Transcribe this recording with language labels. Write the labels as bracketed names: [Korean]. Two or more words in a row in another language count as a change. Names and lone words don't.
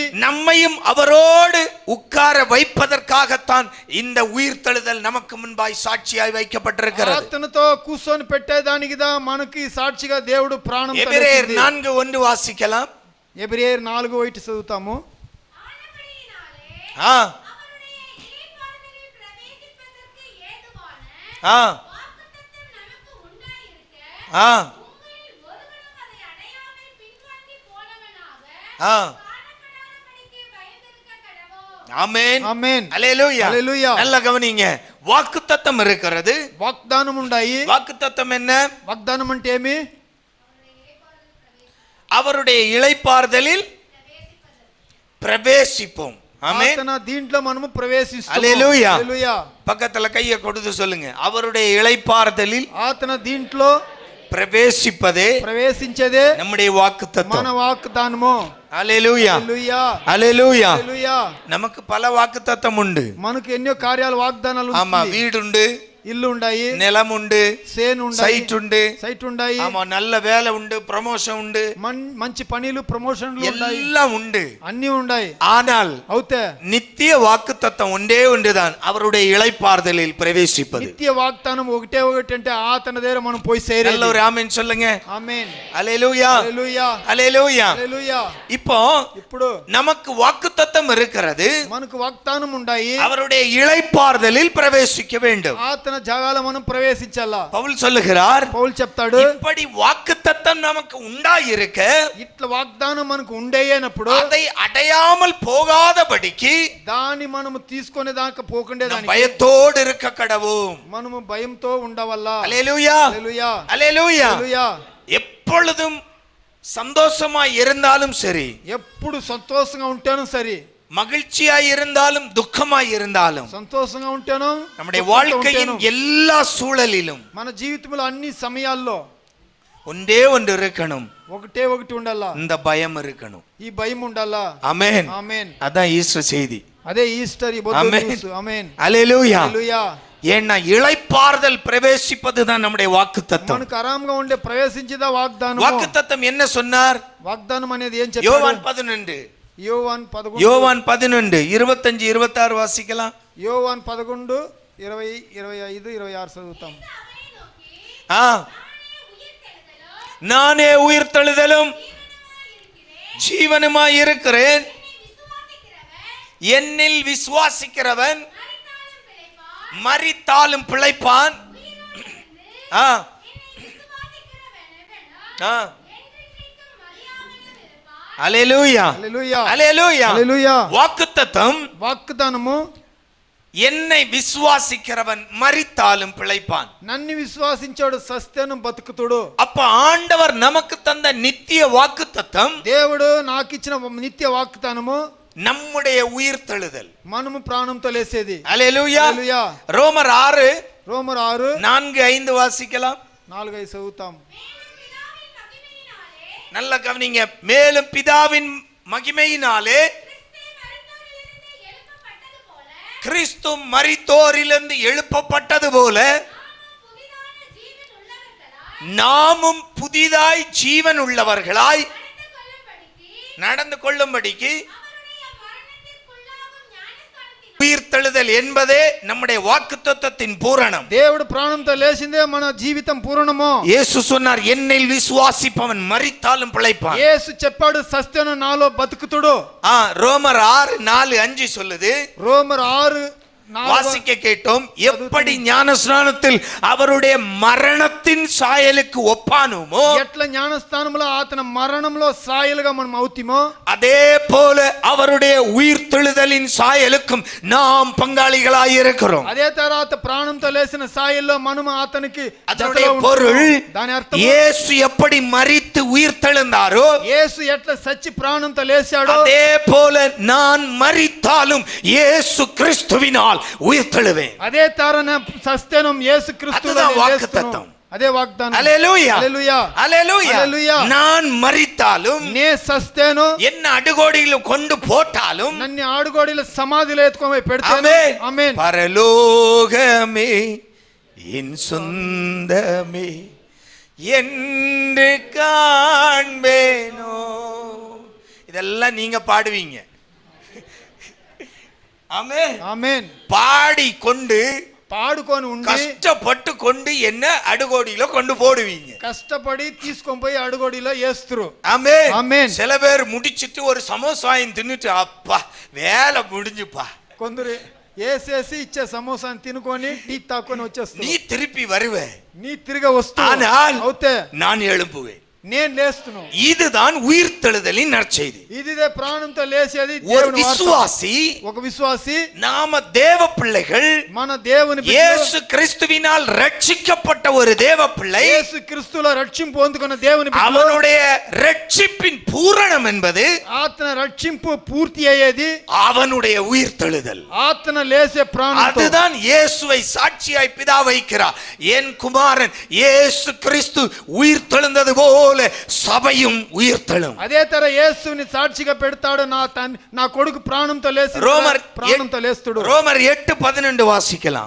[Tamil] நம்மையும் அவரோடு உட்கார வைப்பதற்காகத்தான் இந்த உயிர்த்தெழுதல் நமக்கு முன்பாய் சாட்சியாய் வைக்கப்பட்டிருக்கிறது. [Telugu] అతనితో కూర్చొని పెట్టేదానికిదా మనకి సాక్షిగా దేవుడు ప్రాణం [Tamil] எபிரேயர் 4:1 வாசிக்கலாம். [Telugu] ఎబ్రియర్ 4:1 చదువుతాము. [Tamil] ஆ ஆ ஆ ஆ ஆமென், [Telugu] ఆమేన్, [Tamil] அல்லேலூயா. [Telugu] హల్లెలూయా. [Tamil] நல்ல கவனிங்க. வாக்குத்தத்தம் இருக்கிறது. [Telugu] వాగ్దానం ఉండాయి. [Tamil] வாக்குத்தத்தம் என்ன? [Telugu] వాగ్దానం అంటే ఏమి? [Tamil] அவருடைய இளைப்பாறுதலில் பிரவேசிப்போம். ஆமென். [Telugu] అతన దీంట్లో మనము ప్రవేశిస్తాము. హల్లెలూయా. హల్లెలూయా. [Tamil] பக்கத்துல கையை கொடுத்து சொல்லுங்க, அவருடைய இளைப்பாறுதலில் [Telugu] అతన దీంట్లో [Tamil] பிரவேசிப்பதே [Telugu] ప్రవేశించేదే [Tamil] நம்முடைய வாக்குத்தத்தம். [Telugu] మన వాగ్దానము. [Tamil] அல்லேலூயா, [Telugu] హల్లెలూయా, [Tamil] அல்லேலூயா. [Telugu] హల్లెలూయా. [Tamil] நமக்கு பல வாக்குத்தத்தம் உண்டு. [Telugu] మనకు ఎన్నో కార్యాలు వాగ్దానాలు [Tamil] ஆமா, [Telugu] ఉంటుంది. [Tamil] வீடு உண்டு, [Telugu] ఇల్లు ఉండాయి, [Tamil] நிலம் உண்டு, [Telugu] సేను ఉండాయి, [Tamil] சைட் உண்டு, [Telugu] సైట్ ఉండాయి, [Tamil] ஆமா, நல்ல வேலை உண்டு, ப்ரமோஷன் உண்டு, [Telugu] మంచి పనులు ప్రమోషన్లు ఉండాయి, [Tamil] எல்லாம் உண்டு. [Telugu] అన్ని ఉండాయి. [Tamil] ஆனால் [Telugu] అవుతే [Tamil] நித்திய வாக்குத்தத்தம் ஒன்றே ஒன்றுதான், அவருடைய இளைப்பாறுதலில் பிரவேசிப்பது. [Telugu] నిత్య వాగ్దానం ఒకటే ఒకటి అంటే అతని దగ్గర మనం పోయి [Tamil] நல்ல [Telugu] సేరేది. [Tamil] ஒரு ஆமென் சொல்லுங்க. [Telugu] ఆమేన్, [Tamil] அல்லேலூயா, [Telugu] హల్లెలూయా, [Tamil] அல்லேலூயா. [Telugu] హల్లెలూయా. [Tamil] இப்போ [Telugu] ఇప్పుడు [Tamil] நமக்கு வாக்குத்தத்தம் இருக்கிறது, [Telugu] మనకు వాగ్దానం ఉండాయి. [Tamil] அவருடைய இளைப்பாறுதலில் பிரவேசிக்க வேண்டும். [Telugu] అతని జాగాలో మనం ప్రవేశించాలా. [Tamil] பவுல் சொல்லுகிறார், [Telugu] పౌలు చెప్తాడు, [Tamil] இப்படி வாக்குத்தத்தம் நமக்கு நமக்கு உண்டாயிருக்க [Telugu] ఇట్లా వాగ్దానం మనకు ఉండేయనప్పుడు [Tamil] அதை அடையாமல் போகாதபடிக்கு [Telugu] దాన్ని మనము తీసుకునే దాకా పోకుండే దానికి [Tamil] பயத்தோடு இருக்க கடவும். [Telugu] మనము భయంతో ఉండవల్ల. [Tamil] அல்லேலூயா [Telugu] హల్లెలూయా [Tamil] அல்லேலூயா. [Telugu] హల్లెలూయా. [Tamil] எப்பொழுதும் சந்தோஷமா இருந்தாலும் சரி, [Telugu] ఎప్పుడు సంతోషంగా ఉంటాను సరే, [Tamil] மகிழ்ச்சியாய் இருந்தாலும் துக்கமாய் இருந்தாலும், [Telugu] సంతోషంగా ఉంటాను [Tamil] நம்முடைய வாழ்க்கையின் எல்லா சூழலிலும் [Telugu] మన జీవితంలో అన్ని సమయాల్లో [Tamil] ஒன்றே ஒன்று இருக்கணும், [Telugu] ఒకటే ఒకటి ఉండాలా, [Tamil] இந்த பயம் இருக்கணும். [Telugu] ఈ భయం ఉండాలా. [Tamil] ஆமென். [Telugu] ఆమేన్. [Tamil] அதான் ஈஸ்டர் செய்தி. [Telugu] అదే ఈస్టర్ ఈ బొద్దు ఆమేన్. న్యూస్. ఆమేన్. [Tamil] அல்லேலூயா. [Telugu] హల్లెలూయా. [Tamil] ஏன்னா இளைப்பாறுதல் பிரவேசிப்பதுதான் நம்முடைய வாக்குத்தத்தம். [Telugu] మనకు ఆరాంగా ఉండే ప్రవేశించేదా వాగ్దానం. [Tamil] வாக்குத்தத்தம் என்ன சொன்னார்? [Telugu] వాగ్దానం అనేది ఏం చెప్పాడు? [Tamil] யோவான் 11. [Telugu] యోవాన్ 11. [Tamil] யோவான் 11 25 26 வாசிக்கலாம். [Telugu] యోవాన్ 11 20 25 26 చదువుతాం. [Tamil] நானே உயிர்த்தெழுதலும் ஜீவனுமாய் இருக்கிறேன், என்னில் விசுவாசிக்கிறவன் மரித்தாலும் பிழைப்பான். அல்லேலூயா [Telugu] హల్లెలూయా. [Tamil] அல்லேலூயா. [Telugu] హల్లెలూయా. [Tamil] வாக்குத்தத்தம் [Telugu] వాగ్దానము [Tamil] என்னை விசுவாசிக்கிறவன் மரித்தாலும் பிழைப்பான். [Telugu] నన్ను విశ్వాసించాడు సస్తేను బతుకుతుడు. [Tamil] அப்ப ஆண்டவர் நமக்கு தந்த நித்திய வாக்குத்தத்தம், [Telugu] దేవుడు నాకు ఇచ్చిన నిత్య వాగ్దానము [Tamil] நம்முடைய உயிர்த்தெழுதல், [Telugu] మనము ప్రాణంతో లేసేది. [Tamil] அல்லேலூயா. [Telugu] హల్లెలూయా. [Tamil] ரோமர் 6 [Telugu] రోమర్ 6 [Tamil] 4 5 வாசிக்கலாம். [Telugu] 4 5 చదువుతాం. [Tamil] நல்ல கவனிங்க. மேலும் பிதாவின் மகிமையினாலே கிறிஸ்து மரித்தோரிலிருந்து எழுப்பப்பட்டது போல நாமும் புதிதாய் ஜீவன் உள்ளவர்களாய் நடந்து கொள்ளும்படிக்கு உயிர்த்தெழுதல் என்பதே நம்முடைய வாக்குத்தத்தத்தின் பூரணம். [Telugu] దేవుడు ప్రాణంతో లేచిందే మన జీవితం పూర్ణము. [Tamil] இயேசு சொன்னார், என்னில் விசுவாசிப்பவன் மரித்தாலும் பிழைப்பான். [Telugu] యేసు చెప్పాడు సస్తేను నాలో బతుకుతుడు. [Tamil] ரோமர் 6 4 5 சொல்லுது. [Telugu] రోమర్ 6 [Tamil] வாசிக்க கேட்டோம். எப்படி ஞானஸ்நானத்தில் அவருடைய மரணத்தின் சாயலுக்கு ஒப்பானுமோ, [Telugu] ఎట్లా జ్ఞానస్థానంలో అతని మరణంలో సాయలుగా మనం అవుతామో, [Tamil] அதே போல அவருடைய உயிர்த்தெழுதலின் சாயலுக்கும் நாம் பங்காளிகளாய் இருக்கிறோம். [Telugu] అదే తర్వాత ప్రాణంతో లేచిన సాయల్లో మనము అతనికి [Tamil] அதனுடைய பொருள், [Telugu] దాని అర్థం [Tamil] இயேசு எப்படி மரித்து உயிர்த்தெழுந்தாரோ, [Telugu] యేసు ఎట్లా సచ్చి ప్రాణంతో లేచాడో, [Tamil] அதே போல நான் மரித்தாலும் இயேசு கிறிஸ்துவினால் உயிர்த்தெழுவேன். [Telugu] అదే తరన సస్తేనం యేసు క్రీస్తు [Tamil] அதுதான் வாக்குத்தத்தம். [Telugu] అదే వాగ్దానం. [Tamil] அல்லேலூயா. [Telugu] హల్లెలూయా. [Tamil] அல்லேலூயா. [Telugu] హల్లెలూయా. [Tamil] நான் மரித்தாலும் [Telugu] నే సస్తేను [Tamil] என்ன அடுகோடியில் கொண்டு போட்டாலும் [Telugu] నన్ను ఆడుగోడిలో సమాధిలో ఎత్తుకొని పెడతాను. [Tamil] ஆமென். [Telugu] ఆమేన్. [Tamil] பரலோகமே என் சொந்தமே என்று காண்பேனோ. இதெல்லாம் நீங்க பாடுவீங்க. ஆமென். [Telugu] ఆమేన్. [Tamil] பாடி கொண்டு [Telugu] పాడుకొని ఉండి [Tamil] கஷ்டப்பட்டு கொண்டு என்ன அடுகோடியில கொண்டு போடுவீங்க. [Telugu] కష్టపడి తీసుకొని పోయి అడుగోడిలో వేస్తురు. [Tamil] ஆமென். ஆமென். சில பேர் முடிச்சிட்டு ஒரு சமோசாயம் தின்னுட்டு அப்பா வேலை முடிஞ்சுப்பா, [Telugu] కొందరు వేసేసి ఇచ్చే సమోసాని తినుకొని టీ తాకొని వచ్చేస్తారు. [Tamil] நீ திருப்பி வருவ, [Telugu] నీ తిరిగి వస్తూ [Tamil] ஆனால் [Telugu] అవుతే [Tamil] நான் எழுப்புவேன். [Telugu] నేను లేస్తును. [Tamil] இதுதான் உயிர்த்தெழுதலின் நற்செய்தி. [Telugu] ఇదిదే ప్రాణంతో లేచేది [Tamil] ஒரு [Telugu] దేవుని వార్త. [Tamil] விசுவாசி, [Telugu] ఒక విశ్వాసి, [Tamil] நாம தேவ பிள்ளைகள், [Telugu] మన దేవుని బిడ్డలు, [Tamil] இயேசு கிறிஸ்துவினால் ரட்சிக்கப்பட்ட ஒரு தேவ பிள்ளை, [Telugu] యేసు క్రీస్తులో రక్షింపు పొందుకున్న దేవుని బిడ్డలు, [Tamil] அவனுடைய ரட்சிப்பின் பூரணம் என்பது [Telugu] ఆత్మ రక్షింపు పూర్తి అయ్యేది [Tamil] அவனுடைய உயிர்த்தெழுதல். [Telugu] ఆత్మ లేసే ప్రాణంతో. [Tamil] அதுதான் இயேசுவை சாட்சியாய் பிதா வைக்கிறார். என் குமாரன் இயேசு கிறிஸ்து உயிர்த்தெழுந்தது போல சபையும் உயிர்த்தெழும். [Telugu] అదే తర యేసుని సాక్షిగా పెడతాడు. నా కొడుకు ప్రాణంతో లేచి ప్రాణంతో లేస్తుడు. [Tamil] ரோமர் 8:12 வாசிக்கலாம்.